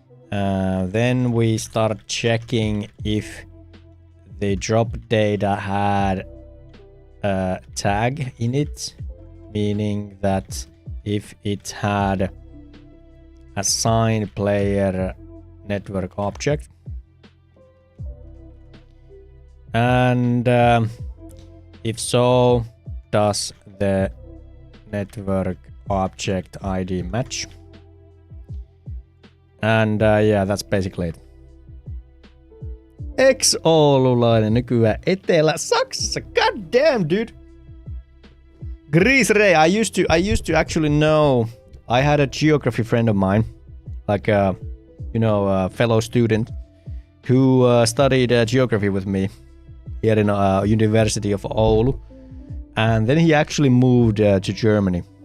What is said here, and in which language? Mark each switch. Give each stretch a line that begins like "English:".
English: Then we start checking if the drop data had a tag in it, meaning that if it had a signed player network object, and if so, does the network object ID match? And yeah, that's basically it.
Finnish: Ex-oululainen nykyään Etelä-Saksassa.
English: God damn, dude. Grease Ray, I used to actually know. I had a geography friend of mine, like a fellow student who studied geography with me here in University of Oulu, and then he actually moved to Germany.